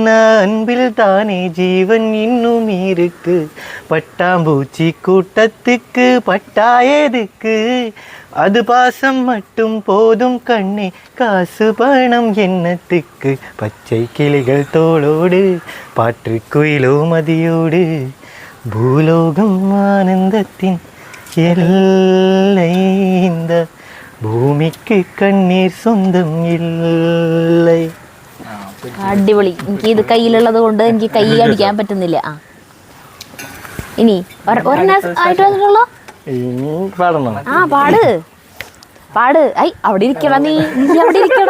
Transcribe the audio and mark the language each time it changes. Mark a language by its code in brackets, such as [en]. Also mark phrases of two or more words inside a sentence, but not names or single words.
[ta] அன்பில் தானே ஜீவன் இன்னும் இருக்கு, பட்டாம்பூச்சி கூட்டத்துக்கு பட்டாயதுக்கு, அது பாசம் மட்டும் போதும் கண்ணே, காசு பணம் என்னத்துக்கு, பச்சை கிளிகள் தோளோடு பாற்றுக்குயிலோ மதியோடு பூலோகம் ஆனந்தத்தின் எல்லை, இந்த [ml] ഭൂമിക്ക് കണ്ണീർ സ്വന്തം ഇല്ലേ. അടിപൊളി. എനിക്ക് ഇത് കയ്യിലുള്ളത് കൊണ്ട് എനിക്ക് കൈ അടിക്കാൻ പറ്റുന്നില്ല. ഇനി ആയിട്ട് വന്നിട്ടുള്ളോ? ഇനി പാടണം. പാട് പാട്. അവിടെ ഇരിക്കടാ, നീ അവിടെ ഇരിക്കടാ.